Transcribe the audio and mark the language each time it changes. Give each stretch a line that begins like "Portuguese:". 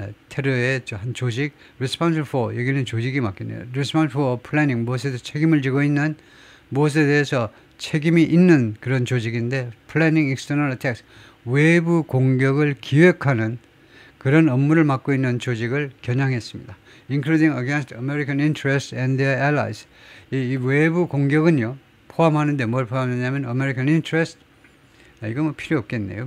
Korean: 테러의 한 조직,
English: responsible for,
Korean: 여기는 조직이 맞겠네요.
English: responsible for planning,
Korean: 무엇에도 책임을 지고 있는, 무엇에 대해서 책임이 있는 그런 조직인데
English: planning external attacks,
Korean: 외부 공격을 기획하는 그런 업무를 맡고 있는 조직을 겨냥했습니다.
English: including against American interests and their allies.
Korean: 이 외부 공격은요, 포함하는데 뭘 포함하냐면
English: American interest,
Korean: 이거 뭐 필요 없겠네요.